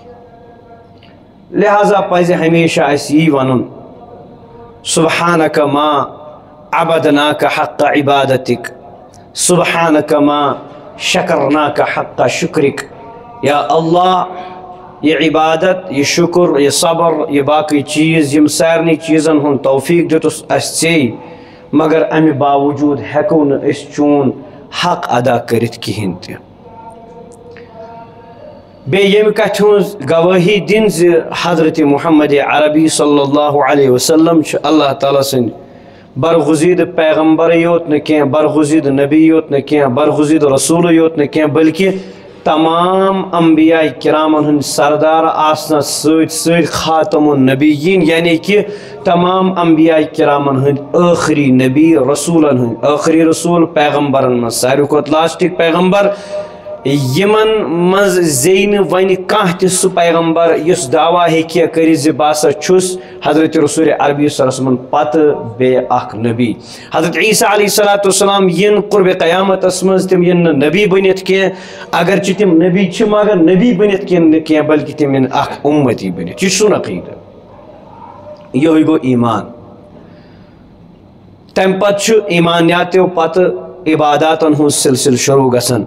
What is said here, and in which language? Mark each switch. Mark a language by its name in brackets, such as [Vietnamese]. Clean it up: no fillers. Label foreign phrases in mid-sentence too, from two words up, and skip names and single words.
[Kashmiri] لہذا پزِ ہمیشہ اَسہِ یی وَنُن [Arabic] سبحانک ما عبدناک حق عبادتک سبحانک ما شکرناک حق شکرک. [Kashmiri] یا اللہ یہ عبادت یہ شکر یہ صبر یہ باقی چیز یم سارنی چیزن ہن توفیق دتس اس ژے مگر امہ باوجود ہیکو نہ اس چون حق ادا کرت کہین تہ. بیٚیہِ ییٚمہِ کتھِ ہٕنٛز گوٲہی دِنۍ زِ حضرت محمد عربی [Arabic] صلی اللہ علیہ وسلم [Kashmiri] چھِ اللہ تعالیٰ سٕنٛدۍ برغزیٖدٕ پیغمبرٕے یوت نہٕ کینٛہہ برغزیٖدٕ نبی یوت نہٕ کینٛہہ برغزیٖدٕ رسوٗلٕے یوت نہٕ کینٛہہ بلکہ تمام انبیاء کرامن ہند سردار آسنس سۭتۍ سۭتۍ [Arabic] خاتم النبیین [Kashmiri] یعنی کہ تمام انبیاء کرامن ہند آخری نبی رسولن ہند آخری رسول پیغمبرن من ساروی کھۄتہٕ لاسٹک پیغمبر یمن مز زینہ ون کانٛہہ تہِ سُہ پیغمبر یُس دعوا ہیٚکہِ کٔرِتھ زِ بہٕ ہسا چھُس حضرت رسول عربی [Arabic] صلی اللہ علیہ وسلم [Kashmiri] پتہٕ بیٚیہِ اکھ نبی. حضرت عیسیٰ [Arabic] علیہ الصلوۃ والسلام [Kashmiri] ین قرب قیامتس مز تم ین نہٕ نبی بنِتھ کینٛہہ اگرچہ تم نبی چھِ مگر نبی بنِتھ کینٛہہ بلکہ تم ین اکھ اُمتی بنِتھ. یہ چھُ سون عقیدٕ. یہوے گوٚو ایمان. تمہِ پتہٕ چھُ ایمانیاتو پتہٕ عباداتن ہُنٛد سلسلہٕ شروع گژھان.